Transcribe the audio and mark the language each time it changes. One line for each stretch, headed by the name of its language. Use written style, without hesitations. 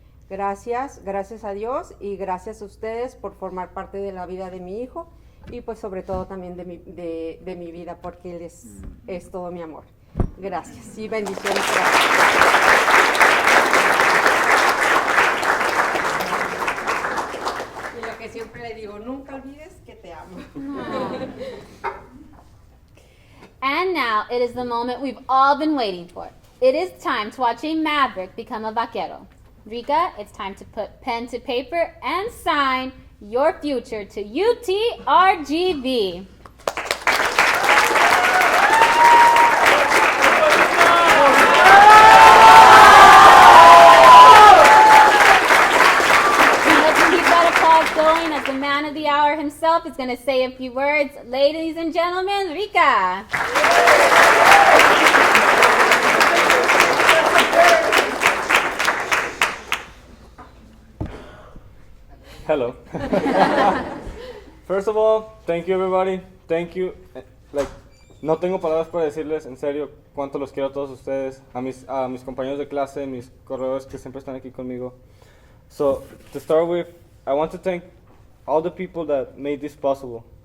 Spanish: Gracias a Dios y gracias a ustedes por formar parte de la vida de mi hijo y pues sobre todo también de mi vida, porque él es todo mi amor. Gracias y bendiciones. Y lo que siempre le digo, nunca olvides que te amo.
English: And now it is the moment we've all been waiting for. It is time to watch a maverick become a vaquero. Rika, it's time to put pen to paper and sign your future to UTRGV. Let's keep that applause going as the man of the hour himself is going to say a few words. Ladies and gentlemen, Rika. Hello. First of all, thank you everybody. Thank you.
Spanish: No tengo palabras para decirles en serio cuánto los quiero a todos ustedes, a mis compañeros de clase, mis corredores que siempre están aquí conmigo.
English: So, to start with, I want to thank all the people that made this possible.